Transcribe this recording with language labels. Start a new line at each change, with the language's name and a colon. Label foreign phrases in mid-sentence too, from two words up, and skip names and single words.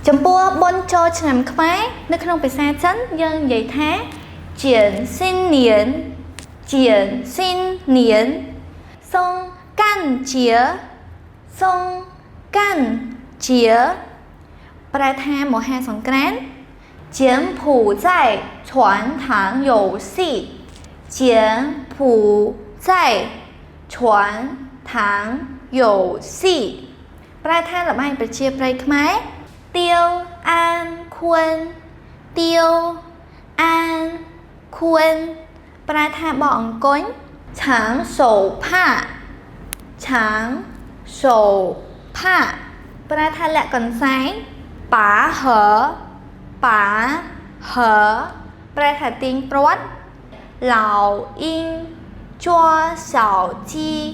Khmer: ចំពោះបុណ្យចូលឆ្នាំខ្មែរនៅក្នុងភាសាចិនយើងនិយាយថាជា新年
Chinese: 松干节
Khmer: ប្រែថាមហាសង្ក្រាន្ត
Chinese: 柬埔寨传统游戏柬埔寨传统游戏
Khmer: ប្រែថាល្បែងប្រជាប្រិយខ្មែរទៀវអានខួន ប្រែថាបោះអង្គញ់ឆាងសូផាប្រែថាលាក់កន្សែងប៉ាហឺប្រែថាទាញព្រ័ត្រឡៅអ៊ីងជួសៅជី